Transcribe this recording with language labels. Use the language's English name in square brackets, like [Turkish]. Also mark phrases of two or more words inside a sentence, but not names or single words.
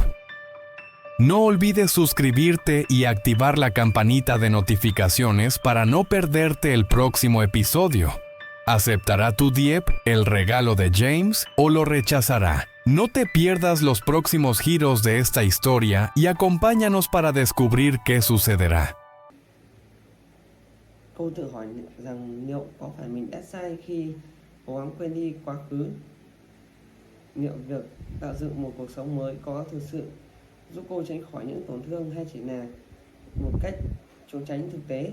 [Spanish] No olvides suscribirte y activar la campanita de notificaciones para no perderte el próximo episodio. ¿Aceptará tu Dieppe el regalo de James o lo rechazará? No te pierdas los próximos giros de esta historia y acompáñanos para descubrir qué sucederá. [Vietnamese] Cô tự hỏi rằng liệu có phải mình đã sai khi cố gắng quên đi quá khứ? Liệu việc tạo dựng một cuộc sống mới có thực sự giúp cô tránh khỏi những tổn thương hay chỉ là một cách trốn tránh thực tế?